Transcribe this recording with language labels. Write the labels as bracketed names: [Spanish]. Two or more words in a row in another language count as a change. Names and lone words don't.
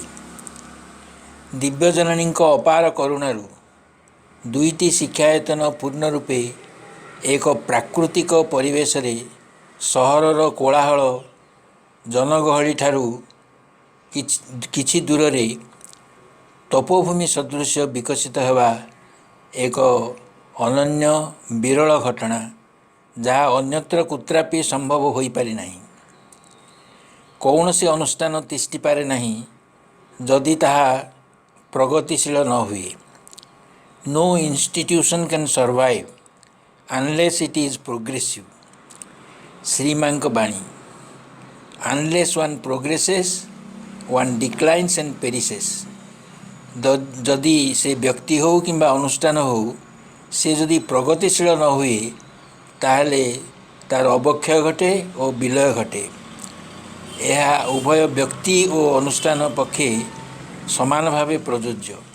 [Odia] ଦିବ୍ୟଜନନୀଙ୍କ ଅପାର କରୁଣାରୁ ଦୁଇଟି ଶିକ୍ଷାୟତନ ପୂର୍ଣ୍ଣ ରୂପେ ଏକ ପ୍ରାକୃତିକ ପରିବେଶରେ ସହରର କୋଳାହଳ ଜନଗହଳିଠାରୁ କିଛି ଦୂରରେ ତପୋଭୂମି ସଦୃଶ ବିକଶିତ ହେବା ଏକ ଅନନ୍ୟ ବିରଳ ଘଟଣା, ଯାହା ଅନ୍ୟତ୍ର କୁତ୍ରାପି ସମ୍ଭବ ହୋଇପାରିନାହିଁ। କୌଣସି ଅନୁଷ୍ଠାନ ତିଷ୍ଠିପାରେ ନାହିଁ ଯଦି ତାହା ପ୍ରଗତିଶୀଳ ନ ହୁଏ। [English] No institution can survive unless it is progressive। [Odia] ଶ୍ରୀମାଙ୍କ ବାଣୀ। [English] Unless one progresses, one declines and perishes। [Odia] ଯଦି ସେ ବ୍ୟକ୍ତି ହେଉ କିମ୍ବା ଅନୁଷ୍ଠାନ ହେଉ, ସେ ଯଦି ପ୍ରଗତିଶୀଳ ନ ହୁଏ, ତାହେଲେ ତା'ର ଅବକ୍ଷୟ ଘଟେ ଓ ବିଲୟ ଘଟେ। ଏହା ଉଭୟ ବ୍ୟକ୍ତି ଓ ଅନୁଷ୍ଠାନ ପକ୍ଷେ ସମାନ ଭାବେ ପ୍ରଯୁଜ୍ୟ।